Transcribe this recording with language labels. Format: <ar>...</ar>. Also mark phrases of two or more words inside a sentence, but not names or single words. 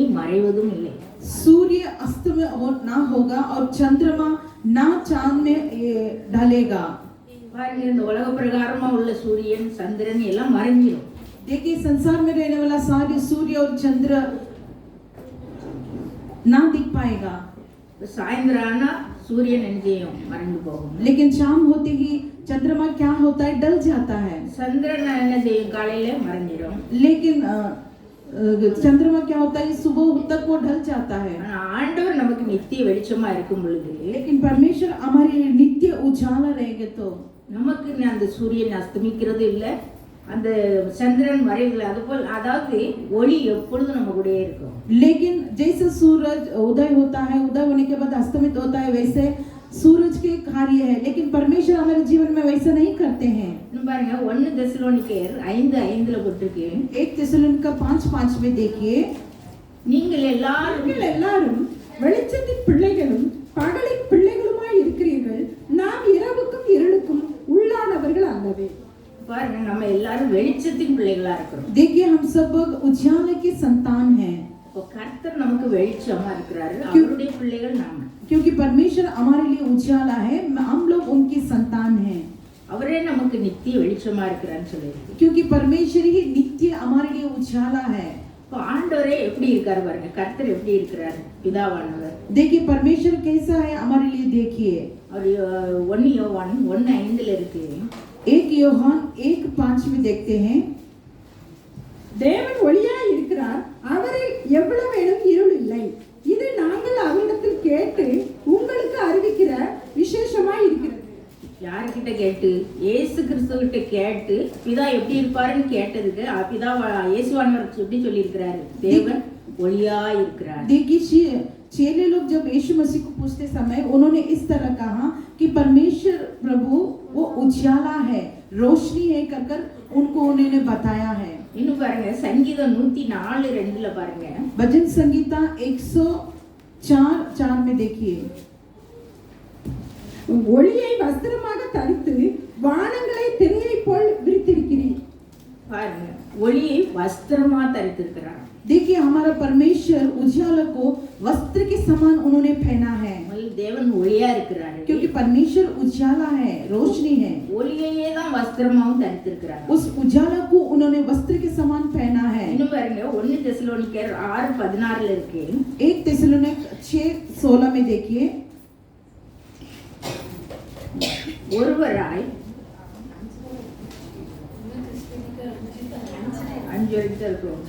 <ta>மறைவதும் இல்லை.</ta> <hi>सूर्य अस्त में ना होगा और चंद्रमा ना चांद में ढलेगा.</hi> <ta>பாருங்க, இந்த உலக பிரகாரமா உள்ள சூரியன் சந்திரன் எல்லாம் மறைஞ்சிடும்.</ta> <hi>देखिए संसार में रहने वाला सारे सूर्य और चंद्र ना दिख पाएगा.</hi> <ta>சாயந்தரம் ஆனா சூரியன் எங்கேயும் மறைந்து போகும்.</ta> <hi>लेकिन शाम होते ही चंद्रमा क्या होता है, डल जाता है.</hi> <ta>சந்திரன் என்ன செய்யும், காலையில மறைஞ்சிடும்.</ta> <hi>लेकिन चंद्रमा क्या होता है, सुबह तक वो ढल जाता है.</hi> <ta>ஆண்டவர் நமக்கு நித்திய வெளிச்சமா இருக்கும் பொழுது,</ta> <hi>लेकिन परमेश्वर हमारे लिए नित्य उजाला रहेंगे तो</hi> <ta>நமக்கு அந்த சூரியன் அஸ்தமிக்கிறது இல்லை, அந்த சந்திரன் மறைவுல அதுபோல், அதாவது ஒளி எப்பொழுதும் நம்ம கூட இருக்கும்.</ta> <hi>लेकिन जैसे सूरज उदय होता है, उदय होने के बाद अस्तमित होता है, वैसे सूरज के कार्य है. लेकिन परमेश्वर हमारे जीवन में वैसा नहीं करते हैं.</hi> <ta>பாருங்க, 1 தெசலோனிக்கேயர் 5:5 போட்டிருக்கு.</ta> <hi>1 தெசலோனிக்கா 5:5 में देखिए,</hi> <ta>நீங்கள் எல்லாரும் வெளிச்சத்தின் பிள்ளைகளும் பகலின் பிள்ளைகளுமாய் இருக்கிறீர்கள். நாம் இரவுக்கும் இருளுக்கும் உள்ளானவர்கள் அல்லவே. பாருங்க, நம்ம எல்லாரும் வெளிச்சத்தின் பிள்ளைகளா இருக்கிறோம்.</ta> <hi>देखिए हम सब उजाले के संतान हैं.</hi> <ta>இப்போ கர்த்தர் நமக்கு வெளிச்சமா இருக்கிறாரு, அவருடைய பிள்ளைகள் நாம.</ta> <hi>क्योंकि परमेश्वर हमारे लिए उजाला है, हम लोग उनकी संतान हैं.</hi> <ta>அவரே நமக்கு நித்திய வெளிச்சமா இருக்கிறான்னு சொல்லியிருக்கு.</ta> <hi>क्योंकि परमेश्वर ही नित्य हमारे लिए उजाला है.</hi> <ta>இப்போ ஆண்டவரே எப்படி இருக்காரு பாருங்க, கர்த்தர் எப்படி இருக்கிறாரு, பிதாவானவர்.</ta> <hi>देखिए परमेश्वर कैसा है हमारे लिए. देखिए</hi> <ta>और 1 யோவான் 1:5 இருக்கு.</ta> <hi>1 யோவான் 1:5 में देखते हैं,</hi> <ta>தேவன் ஒளியாய் இருக்கிறார், அவரில் எவ்வளவேனும் இருள் இல்லை. இது நாங்கள் அவரிடத்தில் கேட்டு உங்களுக்கு அறிவிக்கிற விசேஷமாய் இருக்கிறது. யார்கிட்ட கேட்டு? இயேசு கிறிஸ்துவிட்ட கேட்டு, பிதா எப்படி இருப்பாருன்னு கேட்டதுக்கு பிதா இயேசுவானவர் எப்படி சொல்லி இருக்கிறாரு, தேவன் ஒளியாய் இருக்கிறார்.</ta> <hi>देखिए चेले लोग जब यीशु मसीह को पूछते समय उन्होंने इस तरह कहा कि परमेश्वर प्रभु वो उजाला है, रोशनी है कहकर उनको उन्होंने बताया है.</hi> <ta>இன்னும் பாருங்க, சங்கீதம் 104:2 பாருங்க,</ta> <hi>भजन संगीता 104:4 में देखिए,</hi> <ta>ஒளியை வஸ்திரமாக தரித்து வானங்களை திரையை போல் விரித்திருக்கிறீர். பாருங்க, ஒளியை வஸ்திரமா தரித்திருக்கிறார்.</ta> <hi>देखिए हमारा परमेश्वर उजाला को वस्त्र के समान उन्होंने पहना है.</hi> <ta>தேவன் ஒளியா இருக்கிறார்,</ta> <hi>क्योंकि परमेश्वर उजाला है, रोशनी है.</hi> <ta>ஒளியையே தான் வஸ்திரமாவும் தரித்திருக்கிறார்.</ta> <hi>उस उजाला को उन्होंने वस्त्र के समान पहना है.</hi> <ta>இன்னும் பாருங்க, 1 தெசலோனிக்கேயர் 6:16 இருக்கு.</ta> <hi>1 தெசलोनिक 6:16 में देखिए,</hi> <ta>ஒருவராய் 5 வரைக்கும் இருக்கும்.</ta>